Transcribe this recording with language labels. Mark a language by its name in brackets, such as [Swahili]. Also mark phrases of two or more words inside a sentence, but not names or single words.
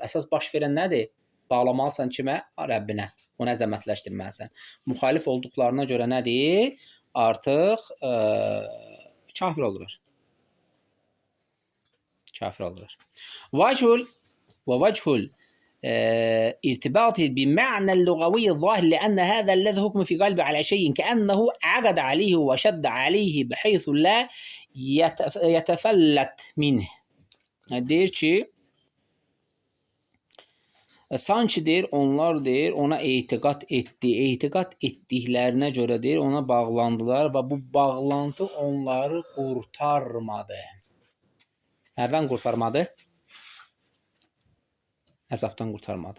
[Azerbaijani] Əsas baş verən nədir? Bağlamalısan kimə? Rəbbinə. Onu əzəmətləşdirməlisən. Müxalif olduqlarına görə nədir? Artıq kafir olurlar. Kafir olurlar. [Arabic] Vəchul ارتباطه بالمعنى اللغوي الظاهر لأن هذا الذي حكم في قلبه على شيء كأنه عقد عليه وشد عليه بحيث لا يتفلت منه. [Azerbaijani] Deyir ki, Sanki deyir, onlar deyir, ona etiqad etdi. Etiqad etdiklərinə görə deyir, ona bağlandılar və bu bağlantı onları qurtarmadı. Nədən qurtarmadı? Əzabdan qurtarmadı.